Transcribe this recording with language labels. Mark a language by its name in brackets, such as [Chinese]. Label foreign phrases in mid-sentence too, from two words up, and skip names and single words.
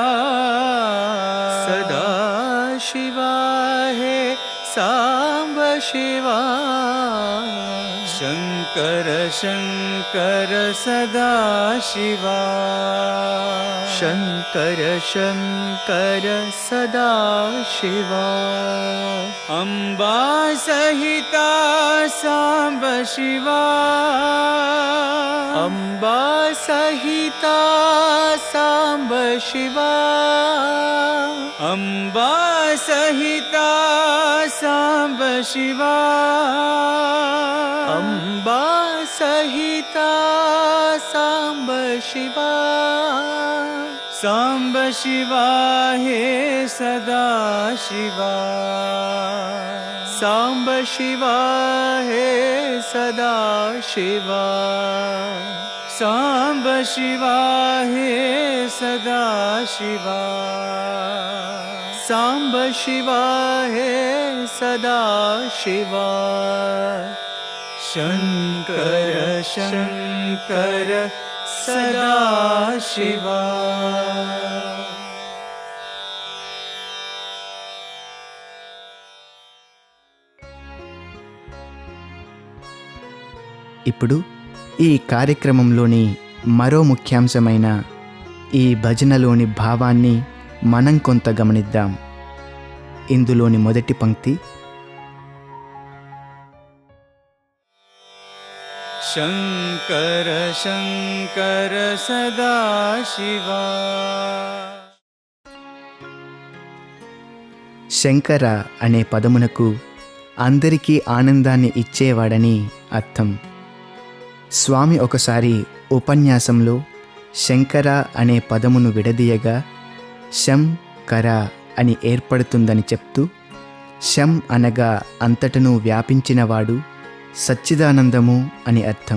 [Sanskrit] सदा शिवा हे सांब शिवा. शंकर शंकर सदा शिवा, शंकर शंकर सदा शिवा. अंबा सहिता सांब शिवा, अंबा सहिता सांब शिवा, अंबा सहिता सांब शिवा, अंबा सहिता सांब शिवा. सांब शिवा हे सदा शिवा, सांब शिवा हे सदा शिवा, सांब शिवा हे सदा शिवा, सांब शिवा हे सदा शिवा. शंकर शंकर सदाशिवा [Telugu] ఇప్పుడు ఈ కార్యక్రమంలోని మరో ముఖ్యాంశమైన ఈ భజనలోని భావాన్ని మనం కొంత గమనిద్దాం. ఇందులోని మొదటి పంక్తి [Sanskrit] शङ्कर शङ्कर सदाशिवा [Telugu] శంకర అనే పదమునకు అందరికీ ఆనందాన్ని ఇచ్చేవాడని అర్థం. స్వామి ఒకసారి ఉపన్యాసంలో శంకర అనే పదమును విడదీయగా శం కర అని ఏర్పడుతుందని చెప్తూ, శం అనగా అంతటను వ్యాపించినవాడు, సచ్చిదానందము అని అర్థం.